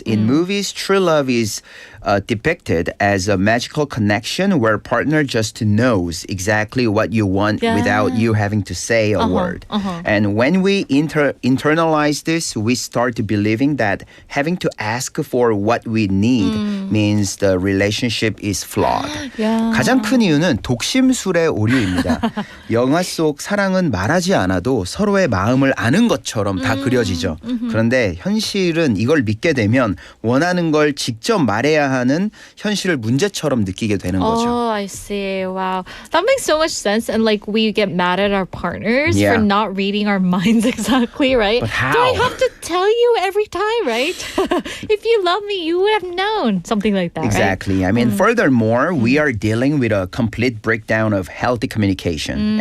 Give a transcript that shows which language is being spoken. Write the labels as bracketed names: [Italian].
[English] In movies, true love is depicted as a magical connection where partner just knows exactly what you want without you having to say a word. And when we internalize this, we start believing that having to ask for what we need means the relationship is flawed. [Korean] 가장 큰 이유는 독심술의 오류입니다. 영화 속 사랑은 말하지 않아도 서로의 마음을 아는 것처럼 다 그려지죠. 그런데 현실은 이걸 믿게 되면 원하는 걸 직접 말해야 하는 현실을 문제처럼 느끼게 되는 거죠. [English] Oh, I see. Wow. That makes so much sense. And like we get mad at our partners Yeah. for not reading our minds exactly, right? But how? Do I have to tell you every time, right? If you love me, you would have known. Something like that, Exactly. right? I mean, furthermore, we are dealing with a complete breakdown of healthy communication.